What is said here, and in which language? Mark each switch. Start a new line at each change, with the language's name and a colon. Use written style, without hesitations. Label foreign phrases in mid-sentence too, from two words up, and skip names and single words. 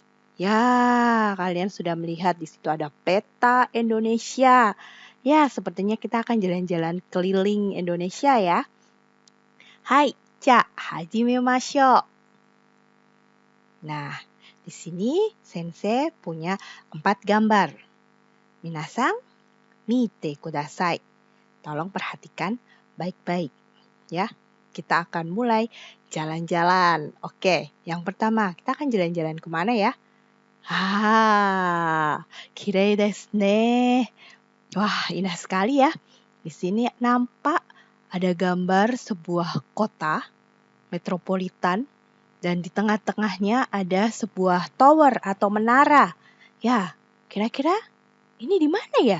Indonesian: Ya, kalian sudah melihat di situ ada peta Indonesia. Ya, sepertinya kita akan jalan-jalan keliling Indonesia ya.
Japanese: はい、じゃ、始めましょう.
Indonesian: Nah, di sini Sensei punya 4 gambar.
Japanese: みなさん、見てください.
Indonesian: Tolong perhatikan baik-baik ya. Kita akan mulai jalan-jalan. Oke, yang pertama kita akan jalan-jalan kemana ya?
Japanese: きれいですね.
Indonesian: Wah, indah sekali ya. Di sini nampak ada gambar sebuah kota metropolitan dan di tengah-tengahnya ada sebuah tower atau menara. Ya, kira-kira ini di mana ya?